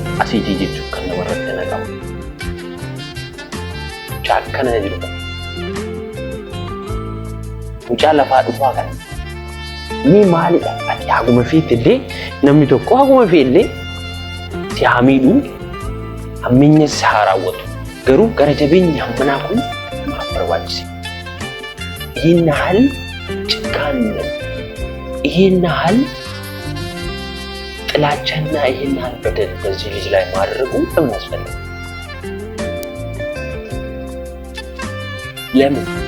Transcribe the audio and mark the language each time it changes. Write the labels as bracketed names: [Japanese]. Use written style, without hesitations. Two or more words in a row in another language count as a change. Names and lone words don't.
[Oromo] Asiidii jechuun kan namarratti naqamu. Kana jedhu mucaa lafaa dhufaa kana ni maalidha? Ati haguma feetillee namni tokko haguma feellee si haa miidhuu hammeenya si haa raawwatu. Garuu gara jabeenyi hammanaa kun namaaf barbaachise. [Amharic] ይህን ያህል ጭካኔ ይህን ያህል ጥላቻና ይህን ያህል በደል በዚህ ልጅ ላይ ማድረጉ ለምን አስፈለገ? ለምን?